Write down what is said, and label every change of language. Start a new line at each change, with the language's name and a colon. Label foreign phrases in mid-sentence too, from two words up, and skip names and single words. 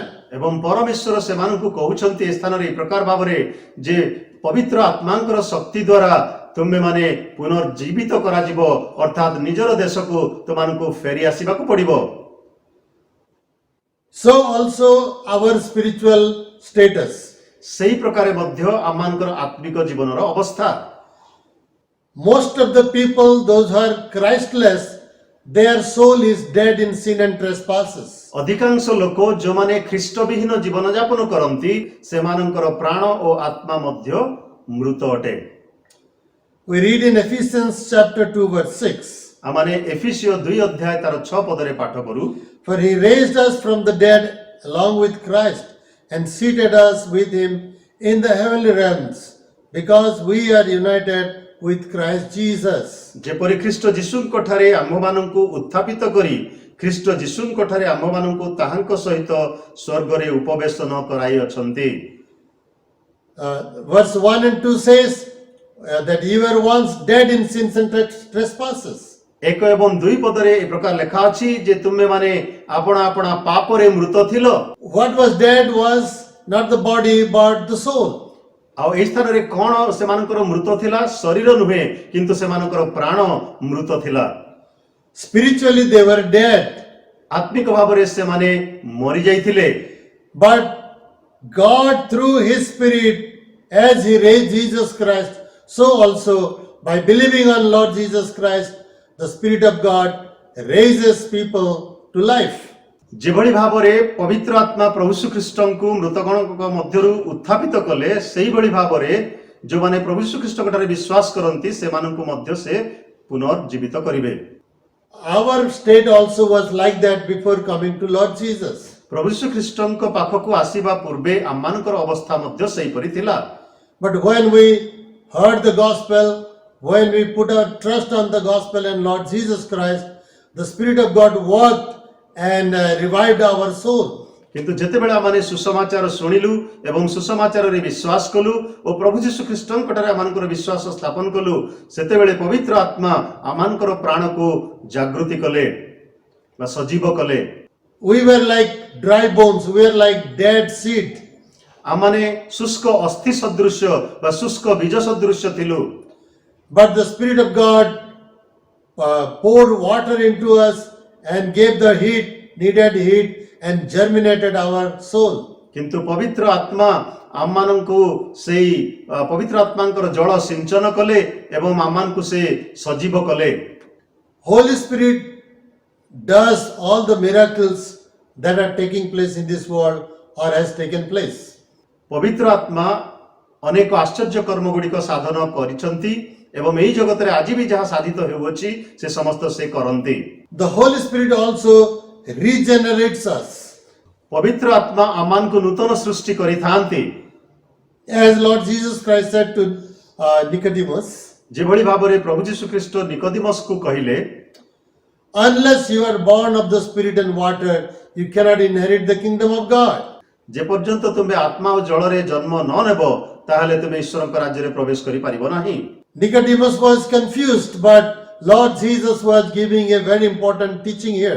Odia: ଏବଂ ପରମେଶ୍ୱର ସେମାନଙ୍କୁ କହୁଛନ୍ତି ଏ ସ୍ଥାନରେ ଏ ପ୍ରକାର ଭାବରେ ଯେ ପବିତ୍ର ଆତ୍ମାଙ୍କର ଶକ୍ତି ଦ୍ୱାରା ତୁମେମାନେ ପୁନର୍ଜୀବିତ କରାଯିବ, ଅର୍ଥାତ୍ ନିଜର ଦେଶକୁ ତୁମମାନଙ୍କୁ ଫେରି ଆସିବାକୁ ପଡ଼ିବ।
English: So also our spiritual status.
Odia: ସେହି ପ୍ରକାରେ ମଧ୍ୟ ଆମମାନଙ୍କର ଆତ୍ମିକ ଜୀବନର ଅବସ୍ଥା।
English: Most of the people, those who are Christless, their soul is dead in sin and trespasses.
Odia: ଅଧିକାଂଶ ଲୋକ ଯେଉଁମାନେ ଖ୍ରୀଷ୍ଟବିହୀନ ଜୀବନଯାପନ କରନ୍ତି ସେମାନଙ୍କର ପ୍ରାଣ ଓ ଆତ୍ମା ମଧ୍ୟ ମୃତ ଅଟେ।
English: We read in Ephesians chapter 2 verse 6.
Odia: ଆମମାନେ ଏଫିସିଓ 2 ଅଧ୍ୟାୟ ତାର 6 ପଦରେ ପାଠ କରୁ।
English: For he raised us from the dead along with Christ and seated us with him in the heavenly realms, because we are united with Christ Jesus.
Odia: ଯେପରି ଖ୍ରୀଷ୍ଟ ଯୀଶୁଙ୍କ ଠାରେ ଆମ୍ଭମାନଙ୍କୁ ଉତ୍ଥାପିତ କରି ଖ୍ରୀଷ୍ଟ ଯୀଶୁଙ୍କ ଠାରେ ଆମ୍ଭମାନଙ୍କୁ ତାହାଙ୍କ ସହିତ ସ୍ୱର୍ଗରେ ଉପବେଶନ କରାଇଅଛନ୍ତି।
English: Verse 1 and 2 says that you were once dead in sins and trespasses.
Odia: 1 ଏବଂ 2 ପଦରେ ଏ ପ୍ରକାର ଲେଖା ଅଛି ଯେ ତୁମେମାନେ ଆପଣା ଆପଣା ପାପରେ ମୃତ ଥିଲ।
English: What was dead was not the body but the soul.
Odia: ଆଉ ଏହି ସ୍ଥାନରେ କଣ ସେମାନଙ୍କର ମୃତ ଥିଲା? ଶରୀର ନୁହେଁ, କିନ୍ତୁ ସେମାନଙ୍କର ପ୍ରାଣ ମୃତ ଥିଲା।
English: Spiritually they were dead.
Odia: ଆତ୍ମିକ ଭାବରେ ସେମାନେ ମରି ଯାଇଥିଲେ।
English: But God through his spirit, as he raised Jesus Christ, so also by believing on Lord Jesus Christ, the Spirit of God raises people to life.
Odia: ଯେଭଳି ଭାବରେ ପବିତ୍ର ଆତ୍ମା ପ୍ରଭୁ ଶ୍ରୀଖ୍ରୀଷ୍ଟଙ୍କୁ ମୃତଗଣଙ୍କ ମଧ୍ୟରୁ ଉତ୍ଥାପିତ କଲେ, ସେଇଭଳି ଭାବରେ ଯେଉଁମାନେ ପ୍ରଭୁ ଶ୍ରୀଖ୍ରୀଷ୍ଟଙ୍କ ଠାରେ ବିଶ୍ୱାସ କରନ୍ତି ସେମାନଙ୍କୁ ମଧ୍ୟ ସେ ପୁନର୍ଜୀବିତ କରିବେ।
English: Our state also was like that before coming to Lord Jesus.
Odia: ପ୍ରଭୁ ଶ୍ରୀଖ୍ରୀଷ୍ଟଙ୍କ ପାଖକୁ ଆସିବା ପୂର୍ବେ ଆମମାନଙ୍କର ଅବସ୍ଥା ମଧ୍ୟ ସେହିପରି ଥିଲା।
English: But when we heard the gospel, when we put our trust on the gospel and Lord Jesus Christ, the Spirit of God worked and revived our soul.
Odia: କିନ୍ତୁ ଯେତେବେଳେ ଆମେ ସୁସମାଚାର ଶୁଣିଲୁ ଏବଂ ସୁସମାଚାରରେ ବିଶ୍ୱାସ କଲୁ ଓ ପ୍ରଭୁ ଯୀଶୁ ଖ୍ରୀଷ୍ଟଙ୍କ ଠାରେ ଆମମାନଙ୍କର ବିଶ୍ୱାସ ସ୍ଥାପନ କଲୁ, ସେତେବେଳେ ପବିତ୍ର ଆତ୍ମା ଆମମାନଙ୍କର ପ୍ରାଣକୁ ଜାଗୃତି କଲେ ବା ସଜୀବ କଲେ।
English: We were like dry bones, we were like dead seed.
Odia: ଆମମାନେ ଶୁଷ୍କ ଅସ୍ଥି ସଦୃଶ୍ୟ ବା ଶୁଷ୍କ ବୀଜ ସଦୃଶ୍ୟ ଥିଲୁ।
English: But the Spirit of God poured water into us and gave the heat, needed heat, and germinated our soul.
Odia: କିନ୍ତୁ ପବିତ୍ର ଆତ୍ମା ଆମମାନଙ୍କୁ ସେଇ ପବିତ୍ର ଆତ୍ମାଙ୍କର ଜଳ ସିଞ୍ଚନ କଲେ ଏବଂ ଆମମାନଙ୍କୁ ସେ ସଜୀବ କଲେ।
English: Holy Spirit does all the miracles that are taking place in this world or has taken place.
Odia: ପବିତ୍ର ଆତ୍ମା ଅନେକ ଆଶ୍ଚର୍ଯ୍ୟ କର୍ମ ଗୁଡ଼ିକ ସାଧନ କରିଛନ୍ତି ଏବଂ ଏହି ଜଗତରେ ଆଜି ବି ଯାହା ସାଧିତ ହେଉଅଛି ସେ ସମସ୍ତ ସେ କରନ୍ତି।
English: The Holy Spirit also regenerates us.
Odia: ପବିତ୍ର ଆତ୍ମା ଆମମାନଙ୍କୁ ନୂତନ ସୃଷ୍ଟି କରିଥାନ୍ତି।
English: As Lord Jesus Christ said to Nicodemus,
Odia: ଯେଭଳି ଭାବରେ ପ୍ରଭୁ ଯୀଶୁ ଖ୍ରୀଷ୍ଟ ନିକୋଦିମସକୁ କହିଲେ,
English: unless you are born of the Spirit and water, you cannot inherit the kingdom of God.
Odia: ଯେପର୍ଯ୍ୟନ୍ତ ତୁମେ ଆତ୍ମା ଓ ଜଳରେ ଜନ୍ମ ନ ନେବ ତାହେଲେ ତୁମେ ଈଶ୍ୱରଙ୍କ ରାଜ୍ୟରେ ପ୍ରବେଶ କରିପାରିବ ନାହିଁ।
English: Nicodemus was confused, but Lord Jesus was giving a very important teaching here.